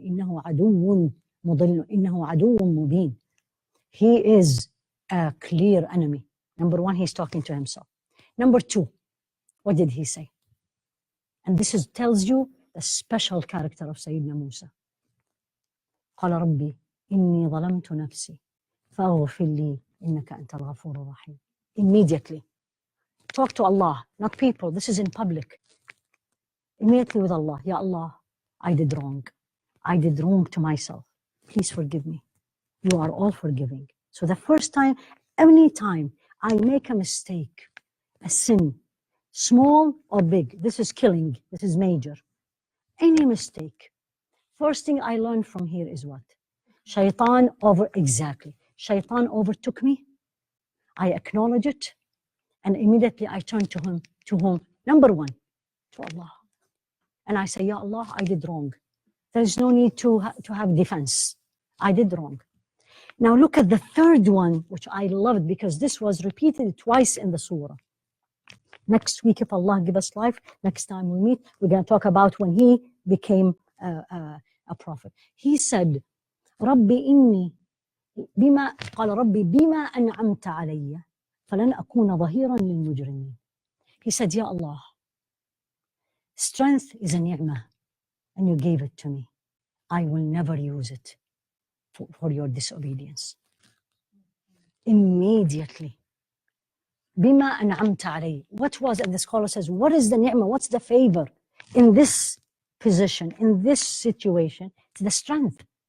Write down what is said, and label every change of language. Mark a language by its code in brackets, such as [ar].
[ar] إنه عدو مضل. إنه عدو مبين. [en] He is a clear enemy. Number one, he's talking to himself. Number two, what did he say? And this tells you the special character of Sayyidina Musa. [ar] قال ربي إني ظلمت نفسي فاغفر لي إنك أنت الغفور الرحيم. [en] Immediately. Talk to Allah, not people. This is in public. Immediately with Allah. Ya Allah, I did wrong. I did wrong to myself. Please forgive me. You are all forgiving. So the first time, any time I make a mistake, a sin, small or big, this is killing, this is major. Any mistake. First thing I learned from here is what? Shaitan Shaitan overtook me. I acknowledge it. And immediately I turn to him, to whom? Number one, to Allah. And I say, Ya Allah, I did wrong. There is no need to have defense. I did wrong. Now look at the third one, which I loved because this was repeated twice in the surah. Next week, if Allah give us life, next time we meet, we're going to talk about when he became a prophet. He said, [ar] ربي إني قال ربي بما أنعمت علي فلن أكون ظهيرا للمجرمين. [en] He said, Ya Allah, strength is a ni'mah and you gave it to me. I will never use it for your disobedience. Immediately. [ar] بما أنعمت علي. [en] What was, and the scholar says, what is the ni'mah? What's the favor in this position, in this situation? It's the strength.